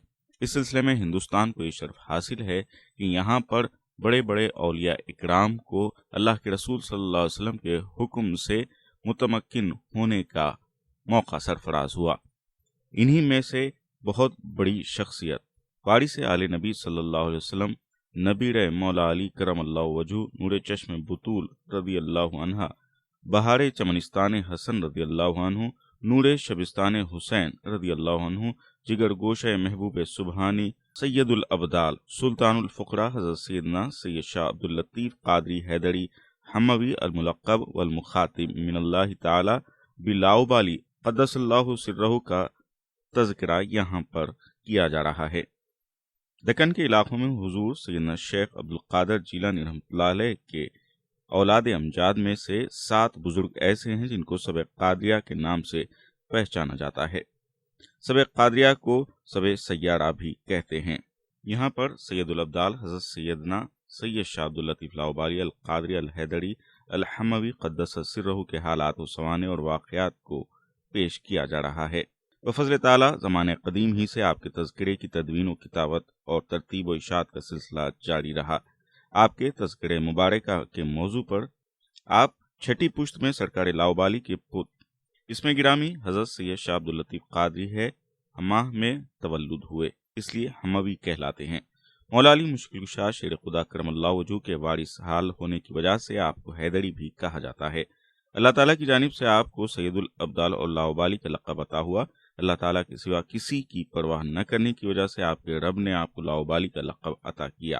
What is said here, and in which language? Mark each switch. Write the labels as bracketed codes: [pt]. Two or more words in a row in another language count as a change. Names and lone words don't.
[ur] اس سلسلے میں ہندوستان کو یہ شرف حاصل ہے کہ یہاں پر بڑے بڑے اولیا اکرام کو اللہ کے رسول [ar] صلى الله عليه وسلم [ur] کے حکم سے متمکن ہونے کا موقع سرفراز ہوا. انہیں میں سے بہت بڑی شخصیت وارث آل نبی [ar] صلى الله عليه وسلم [ur] نبیر مولا علی [ar] كرم الله وجهه [ur] نور چشم بتول [ar] رضي الله عنها, [ur] بہار چمنستان حسن [ar] رضي الله عنه, [ur] نور شبستان حسین [ar] رضي الله عنه, [ur] جگر گوشہ محبوب سبحانی سید الابدال سلطان الفقرا حضرت سیدنا سید شاہ عبداللطیف قادری حیدری حموی [ar] الملقب والمخاطب من الله تعالى بلاأبالي قدس الله سره [ur] کا تذکرہ یہاں پر کیا جا رہا ہے. دکن کے علاقوں میں حضور سیدنا شیخ عبدالقادر جیلانی [ar] رحمة الله عليه [ur] کے اولاد امجاد میں سے 7 بزرگ ایسے ہیں جن کو سب قادریہ کے نام سے پہچانا جاتا ہے. سب قادریہ کو سب سیارہ بھی کہتے ہیں. یہاں پر سید الابدال حضرت سیدنا سید شاہ عبداللطیف لاابالی القادری الحیدری الحموی [ar] قدس سره [ur] کے حالات و سوانح اور واقعات کو پیش کیا جا رہا ہے. بفضل تعالیٰ زمانہ قدیم ہی سے آپ کے تذکرے کی تدوین و کتابت اور ترتیب و اشاعت کا سلسلہ جاری رہا. آپ کے تذکرہ مبارکہ کے موضوع پر آپ چھٹی پشت میں سرکار لاابالی کے پتر اسم گرامی حضرت سید شاہ عبداللطیف قادری ہے حماہ میں تولد ہوئے، اس لیے حموی کہلاتے ہیں. مولا علی مشکل کشا شیر خدا [ar] كرم الله وجهه [ur] کے وارث حال ہونے کی وجہ سے آپ کو حیدری بھی کہا جاتا ہے. اللہ تعالیٰ کی جانب سے آپ کو سید الابدال اور لاابالی کا لقب عطا ہوا. اللہ تعالیٰ کے سوا کسی کی پرواہ نہ کرنے کی وجہ سے آپ کے رب نے آپ کو لاابالی کا لقب عطا کیا.